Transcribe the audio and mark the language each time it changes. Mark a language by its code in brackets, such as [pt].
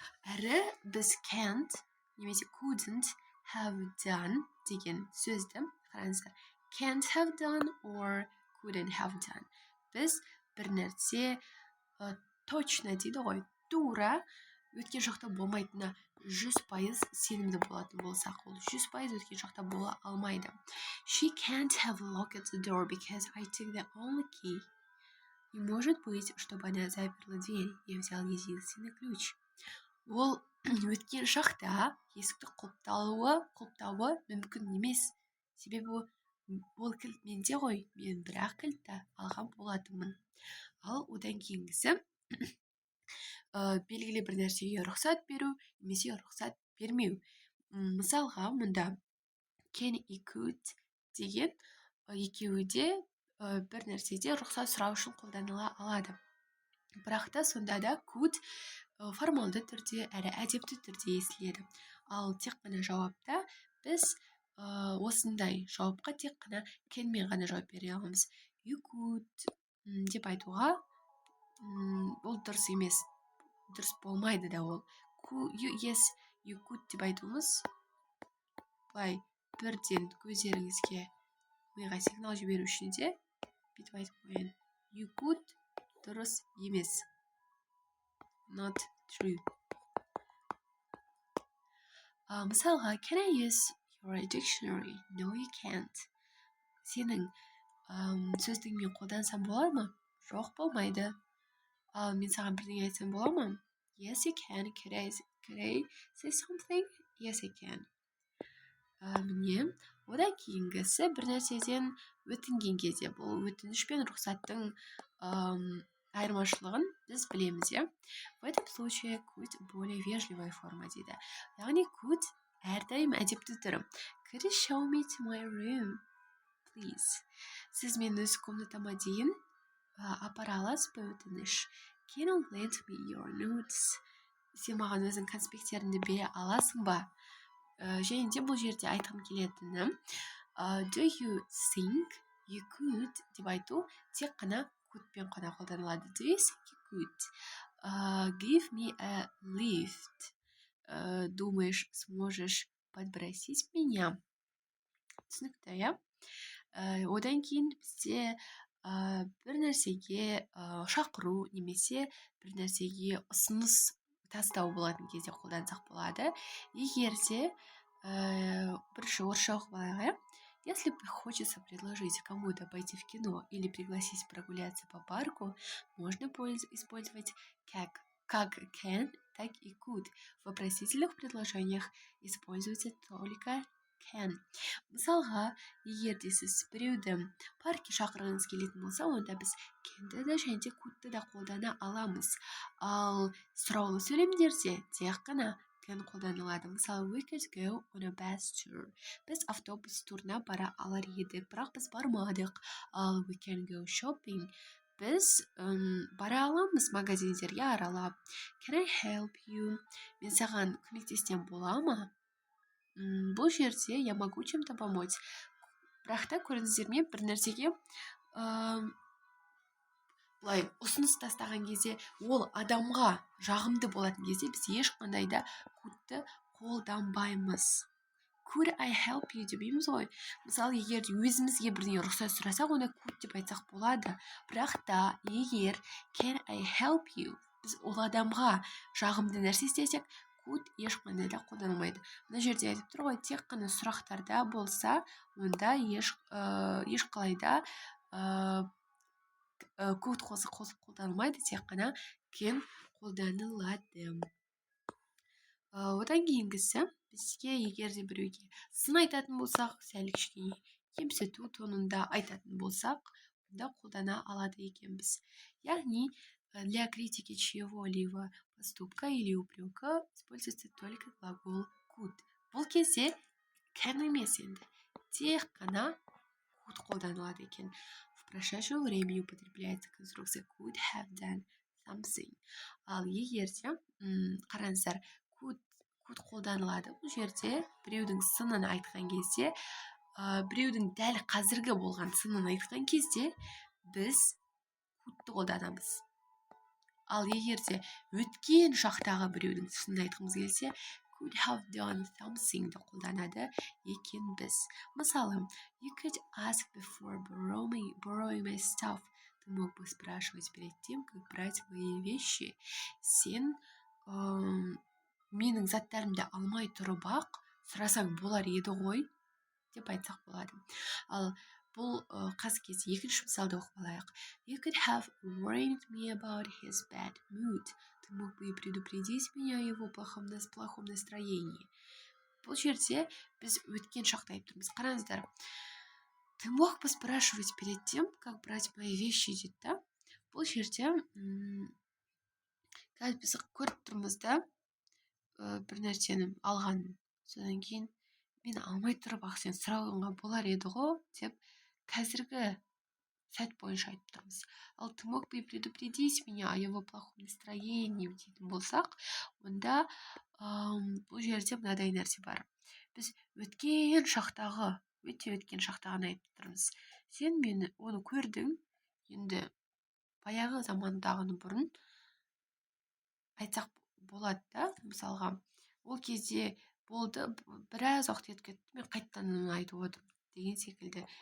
[kk] Әрі біз can't немесе [en] couldn't have done [kk] деген сөзді қараңыздар. [en] Can't have done or couldn't have done. [kk] Біз бір нәрсе точно дейді ғой, тура өткен шақта болмайтынына 100% сенімді болатын болсақ, ол 100% өткен шақта бола алмайды. [en] She can't have locked the door because I took the only key. [ru] Не может быть, чтобы она заперла дверь. Я взял единственный ключ. [kk] Ол өткен шақта есікті құлыптауы мүмкін емес. Себебі ол кілт менде ғой, мен бірақ кілтті алған болатынмын. Ал одан кейінгісі белгілі бір нәрсеге рұқсат беру немесе рұқсат бермеу. Мысалға, мұнда can и could деген екеуі де бір нәрседе рұқсат сұрау үшін қолданыла алады. Бірақ та сонда да could формалды түрде әрі әдепті түрде естіледі. Ал тек қана жауапта біз осындай жауапқа тек қана can-мен ғана жауап бере аламыз. [en] You could [kk] деп айтуға ол дұрыс емес. Дұрыс болмайды да ол. [en] Yes, you could [kk] деп айтуымыз былай бірден көздеріңізге миға сигнал жіберу үшін де бүйтіп айтып қояйын. [en] You could [kk] дұрыс емес. [en] Not true. [kk] Мысалға, [en] can I use your dictionary? No, you can't. [kk] Сенің сөздігіңмен қолдансам бола ма? Жоқ, болмайды. Ал мен саған бірдеңе айтсам бола ма? [en] Yes, you can. Could I say something? Yes, I can. [kk] Міне, одан кейінгісі бір нәрседен өтінген кезде, бұл өтініш пен рұқсаттың айырмашылығын біз білеміз, иә? [ru] В этом случае could более вежливая форма [kk] дейді. Яғни could әрдайым әдепті түрі. [en] Could you show me to my room, please? [kk] Сіз мен өз комнатама дейін апара аласыз ба өтініш? [en] Can you lend me your notes? [kk] Сен маған өзің конспектеріңді бере аласың ба? Және де бұл жерде айтқым келетіні [en] do you think you could [kk] деп айту тек қана couldпен қана қолданылады. [en] Do you think you could give me a lift? [ru] Думаешь, сможешь подбросить меня? [kk] Түсінікті, иә? Одан кейін бізде бір нәрсеге шақыру немесе бір нәрсеге ұсыныс тастау болатын кезде қолдансақ болады. Егер де бірінші орысша оқып алайық, [ru] если хочется предложить кому-то пойти в кино или пригласить прогуляться по парку, можно использовать как can, так и could. В вопросительных предложениях используется только can. [kk] Мысалға, егер де сіз біреуді паркке шақырғыңыз келетін болса, онда біз can'ді да және де could'ты да қолдана аламыз. Ал сұраулы сөйлемдерде тек қана can қолданылады. [en] Мысалы, we could go on a bus tour. [kk] Біз автобус турына бара алар едік, бірақ біз бармадық. [en] Ал we can go shopping. [kk] Біз бара аламыз магазиндерге аралап. [en] Can I help you? [kk] Мен саған көмектессем бола ма? Бұл жерде [ru] я могу чем-то помочь. [kk] Бірақ та көріңіздер ме, бір нәрсеге былай ұсыныс тастаған кезде ол адамға жағымды болатын кезде біз ешқандай да could'ты қолданбаймыз. [en] Could I help you [kk] демейміз ғой. Мысалы, егер өзімізге бірдеңе рұқсат сұрасақ, оны could деп айтсақ болады. Бірақ та егер [en] can I help you [kk] біз ол адамға жағымды нәрсе істесек, could ешқандай да қолданылмайды. Мына жерде айтып тұр ғой, тек қана сұрақтарда болса, онда ешқалайда could қолданылмайды, тек қана can қолданылады. Одан кейінгісі, бізге егер де біреуге сын айтатын болсақ, сәл кішкене кемсіту тонында айтатын болсақ, онда қолдана алады екенбіз. [ru] Яғни, для критики чьего-либо поступка или упрека используется только глагол could. [kk] Бұл кезде can емес енді, тек қана could қолданылады екен. [ru] В прошедшем времени употребляется конструкция could have done something. [kk] Ал егер де қараңыздар, could қолданылады. Бұл жерде біреудің сынын айтқан кезде, біреудің дәл қазіргі болған сынын айтқан кезде біз could'ты қолданамыз. Ал егер де өткен шақтағы біреудің сынын айтқымыз келсе, [en] could have done something'ді [kk] қолданады екенбіз. [en] Мысалы, you could ask before borrowing my stuff. [ru] Ты мог бы спрашивать перед тем, как брать мои вещи. [kk] Сен менің заттарымды алмай тұрып ақ сұрасаң болар еді ғой, деп айтсақ болады. Ал бұл қазіргі кезде екінші мысалды оқып алайық. [en] You could have warned me about his bad mood. [ru] Ты мог бы предупредить меня о его плохом настроении. [kk] Бұл жерде біз өткен шақты айтып тұрмыз. Қараңыздар. [ru] Ты мог бы спрашивать перед тем, как брать мои вещи, [kk] дейді да. Бұл жерде қазір біз көріп тұрмыз да, бір нәрсені алғанын, содан кейін мен алмай тұрып ақ сен сұрауыңа болар еді ғой деп қазіргі сәт бойынша айтып тұрмыз. Ал [ru] ты мог бы предупредить меня о его плохом настроении [kk] дейтін болсақ, онда бұл жерде мынадай нәрсе бар. Біз өткен шақтағы, өте өткен шақтағын айтып тұрмыз. Сен мені оны көрдің, енді баяғы замандағыны бұрын айтсақ болады да. Мысалға, ол кезде болды, біраз уақыт өтіп кетті, мен қайтадан оны айтып отырмын деген секілді.